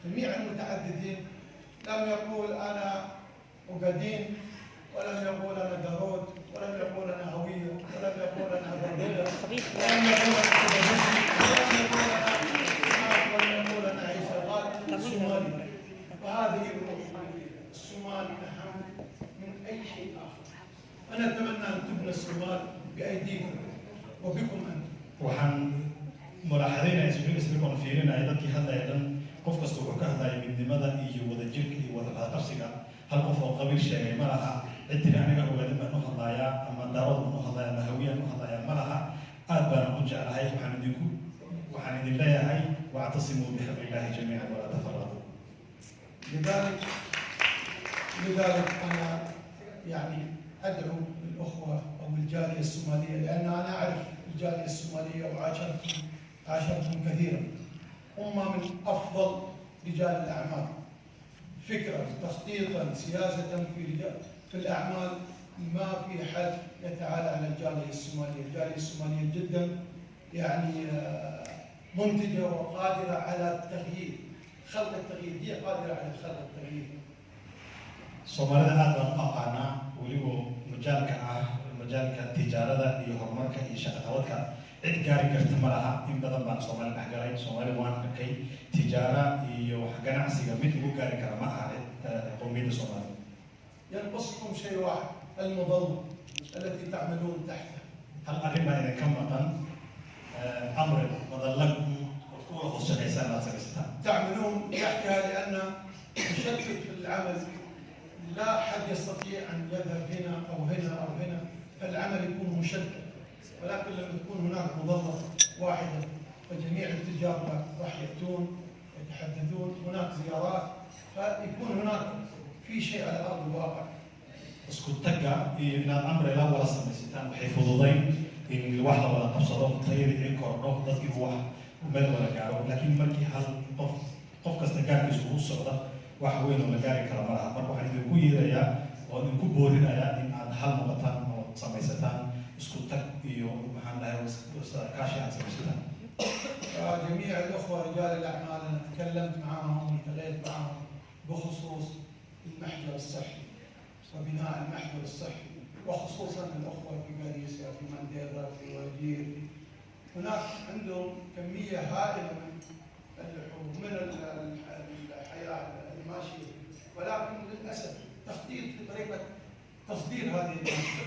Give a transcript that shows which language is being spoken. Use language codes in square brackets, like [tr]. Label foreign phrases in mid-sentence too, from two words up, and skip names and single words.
[ar] جميع المتحدثين لم يقول أنا أوغادين، ولم يقول أنا دارود، ولم يقول أنا هوية، ولم يقول أنا بردلة، ولم يقول أنا كردستي، ولم يقول أنا عيسى غالب الصومالي. وهذه الروح الصومال أهم من أي شيء آخر. أنا أتمنى أن تبنى الصومال بأيديكم وبكم أنتم. [so] waxaan mulaxadaynayaa isbiirka fiirinaya dadkii hadlayaan qof kasta wuxuu ka hadlayay midnimada iyo wadajirka iyo wada qabsiga hal qof oo qabiil sheegay ma laha cid aniga ogaadin baan u hadlayaa ama daawad baan u hadlayaa ama hawiyaan u hadlayaa ma laha aad baan u jeclahay waxaan idin leeyahay [ar] واعتصموا بحبل الله جميعا ولا تفرقوا. لذلك أنا يعني أدعو الأخوة أو الجالية الصومالية، لأن أنا أعرف الجالية الصومالية وعاشرتهم كثيرا. هم من أفضل رجال الأعمال فكرة، تخطيطا، سياسة في الأعمال. ما في حد يتعالى على الجالية الصومالية. الجالية الصومالية جدا يعني منتجة وقادرة على التغيير، خلق التغيير، هي قادرة على خلق التغيير. [so] Soomaalida aad baan u aqaanaa weliba majaalka tijaarada iyo horumarka iyo shaqo qabadka cid gaari karta ma laha. in badan baan Soomaali dhex galay, Soomaali waan arkay tijaara iyo wax ganacsiga mid ugu gaari kara ma aha qowmiyadda Soomaali. [ar] ينقصكم شيء واحد، المظلة التي تعملون تحتها. [so] hal arrin baa idinka maqan amri madalakum kuwa hoos shaqaysan aad samaystaan. [ar] تعملون تحتها لأن مشتت في العمل، لا أحد يستطيع أن يذهب هنا أو هنا أو هنا، فالعمل يكون مشتت. ولكن لما تكون هناك مظلة واحدة فجميع التجار راح يأتون يتحدثون، هناك زيارات، فيكون هناك في شيء على أرض الواقع. [so] isku tagga iyo inaad amri la wada samaysataan waxay fududayn in wax la wada qabsado tayada ay kordho dadkii wax meel wada gaaro. laakiin markii hal qof u socda wax weyn oo la gaari kara ma laha marka waxaan idinku yeerayaa oo idinku boorinayaa in aad hal noqotaan oo samaysataan isku tag iyo maxaan dhahay kaashi aad samaysataan. [ar] جميع الأخوة رجال الأعمال أنا تكلمت معهم والتقيت معهم بخصوص المحجر الصحي وبناء المحجر الصحي وخصوصا الأخوة في باريسيا في مانديرا في وجير هناك عندهم كمية هائلة من اللحوم من الحياة الماشية ولكن للأسف تخطيط في طريقة تصدير هذه الماشية.